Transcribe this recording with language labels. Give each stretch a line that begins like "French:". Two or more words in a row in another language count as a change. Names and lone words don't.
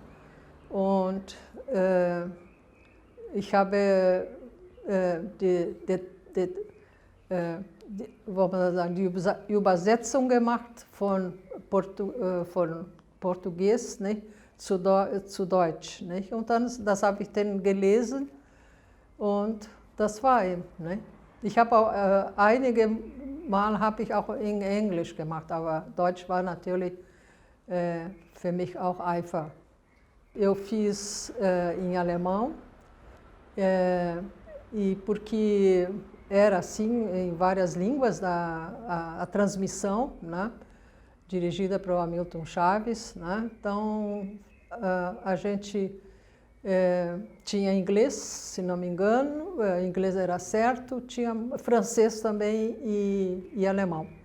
German: Und ich habe die Übersetzung gemacht von Portugies, nicht, zu Deutsch. Nicht? Und dann, das habe ich dann gelesen und das war ihm. Nicht? Ich habe auch einige Mal habe ich auch in Englisch gemacht, aber Deutsch war natürlich für mich auch einfach.
Portuguese: Eu fiz em alemão, e porque era assim em várias línguas a transmissão, né, dirigida para o Hamilton Chaves, né, então a gente tinha inglês, se não me engano, inglês era certo, tinha francês também e alemão.